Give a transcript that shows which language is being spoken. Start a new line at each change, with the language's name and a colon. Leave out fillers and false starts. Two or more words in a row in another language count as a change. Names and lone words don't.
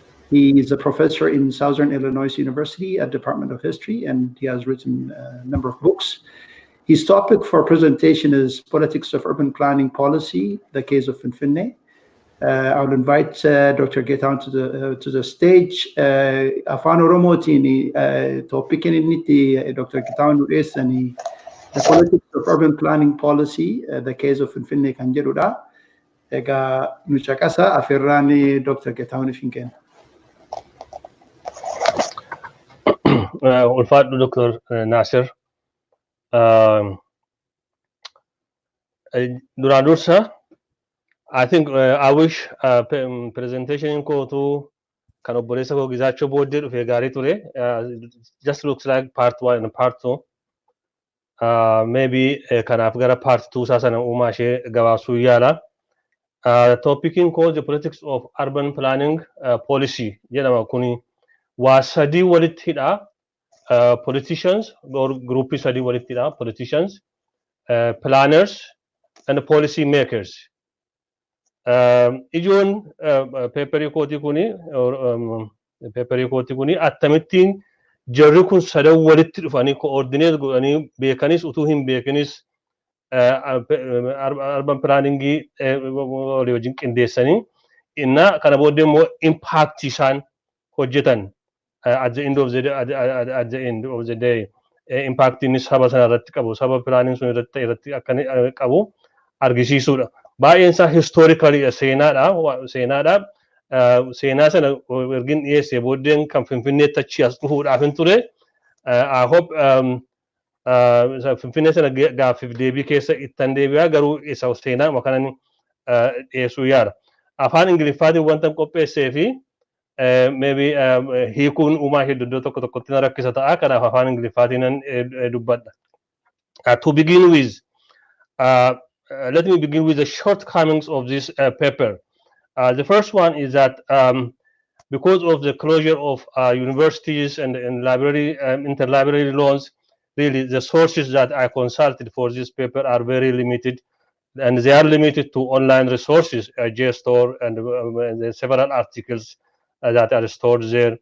English: He is a professor in Southern Illinois University at Department of History, and he has written a number of books. His topic for presentation is Politics of Urban Planning Policy, the case of Finfinne. I'll invite Dr. Getan to the stage.
Oromo: Afaan Oromootiin topicin inni itti Dr. Getan dhiyeessanii
English: the politics of urban planning policy, the case of Finfinne
Oromo: kan jedhudha. Egaa nu caqasa afirraan Dr. Getan ifin kenna. Ulfaadhu Dr. Nasir. Duraan dursa,
English: I think I wish
Oromo: presentation kootu kan obboleessa koo Gizaachoo booddee dhufee gaarii ture.
English: Just looks like part 1 and part 2.
Oromo: Maybe kanaaf gara part 2 isaa sana uumaa ishee gabaabsuu yaala. Topicin koo
English: the politics of urban planning policy
Oromo: jedhama kuni waa sadii walitti hidha.
English: Politicians or
Oromo: groupii sadii walitti hidha.
English: Politicians, planners and policy makers.
Oromo: Ijoon paperii kootii kuni akkamittiin jarri kun sadan walitti dhufanii coordinate godhanii beekanis utuu hin beekanis
English: urban planningii
Oromo: walii wajjin qindeessanii inna kana booddee immoo impact isaan hojjetan
English: at the end of the day impact
Oromo: inni saba sana irratti qabu, saba planning sun irratti akka qabu argisiisuudha. Baay'een isaa historically seenaadha. Seenaa sana ergin dhiyeessee booddeen kan Finfinneetti achi as dhufuudhaaf hin ture.
English: I hope
Oromo: Finfinnee sana gaaffiif deebii keessa ittan deebi'aa garuu isa seenaa makanan dhiyeessuu yaala. Afaan Ingiliffaatiin wanta qopheessee fi maybe hiikuun uumaa ishee iddoo tokko tokkotti na rakkisa ta'a. Kanaaf afaan Ingiliffaatiin dubbadha.
English: To begin with, let me begin with the shortcomings of this paper. The first one is that because of the closure of universities and library interlibrary loans, really the sources that I consulted for this paper are very limited, and they are limited to online resources, JSTOR and several articles that are stored there.